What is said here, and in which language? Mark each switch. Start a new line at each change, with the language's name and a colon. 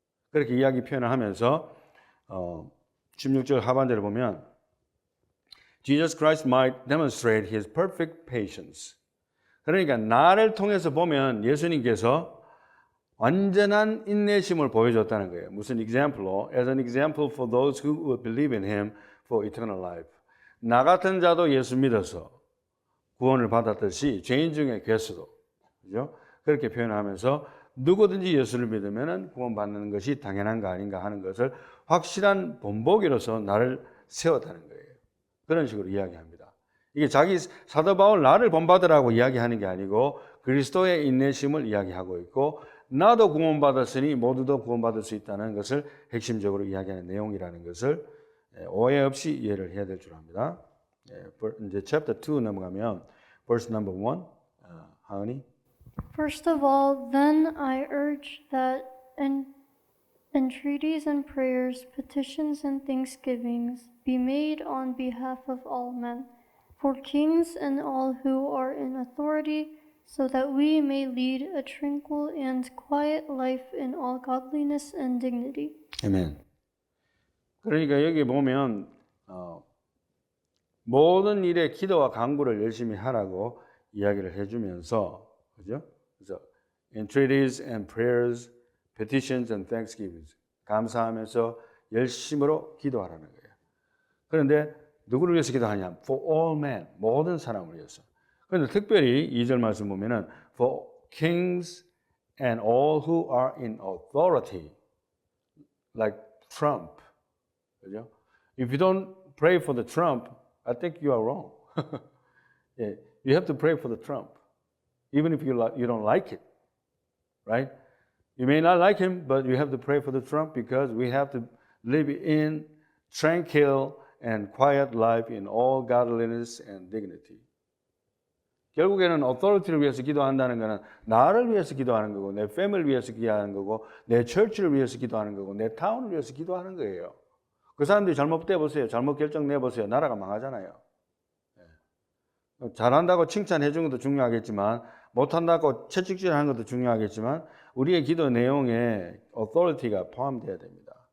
Korean: 그렇게 이야기 표현을 하면서 16절 하반절을 보면
English: Jesus Christ might demonstrate his perfect patience.
Korean: 그러니까 나를 통해서 보면 예수님께서 완전한 인내심을 보여줬다는 거예요. 무슨 example로?
English: As an example for those who would believe in him for eternal life.
Korean: 나 같은 자도 예수 믿어서 구원을 받았듯이 죄인 중에 괴수도, 그죠? 그렇게 표현하면서 누구든지 예수를 믿으면 구원받는 것이 당연한 거 아닌가 하는 것을 확실한 본보기로서 나를 세웠다는 거예요. 그런 식으로 이야기합니다. 이게 자기 사도 바울 나를 본받으라고 이야기하는 게 아니고 그리스도의 인내심을 이야기하고 있고 나도 구원받았으니 모두도 구원받을 수 있다는 것을 핵심적으로 이야기하는 내용이라는 것을 오해 없이 이해를 해야 될 줄 압니다. 이제 chapter 2 넘어가면 verse number 1, 하은이.
English: First of all, then I urge that entreaties and prayers, petitions and thanksgivings be made on behalf of all men, for kings and all who are in authority, so that we may lead a tranquil and quiet life in all godliness and dignity.
Korean: 아멘. 그러니까 여기 보면 모든 일에 기도와 간구를 열심히 하라고 이야기를 해주면서, 그죠? 그래서
English: entreaties and prayers, petitions and thanksgivings
Korean: 감사하면서 열심으로 기도하라는 거예요. 그런데 누구를 위해서 기도하냐?
English: For all men,
Korean: 모든 사람을 위해서. 그런데 특별히 2절 말씀 보면은
English: For kings and all who are in authority, like Trump.
Korean: 그죠?
English: If you don't pray for the Trump, I think you are wrong. Yeah, you have to pray for the Trump, even if you don't like it, right? You may not like him, but you have to pray for the Trump because we have to live in tranquil and quiet life in all godliness and dignity.
Korean: 결국에는 authority를 위해서 기도한다는 것은 나를 위해서 기도하는 거고, 내 family를 위해서 기도하는 거고, 내 church를 위해서 기도하는 거고, 내 town을 위해서 기도하는 거예요. 그 사람들이 잘못돼 보세요. 잘못 결정 내보세요. 나라가 망하잖아요. 잘한다고 칭찬해 주는 것도 중요하겠지만, 못한다고 채찍질하는 것도 중요하겠지만, 우리의 기도 내용에 authority가 포함되어야 됩니다.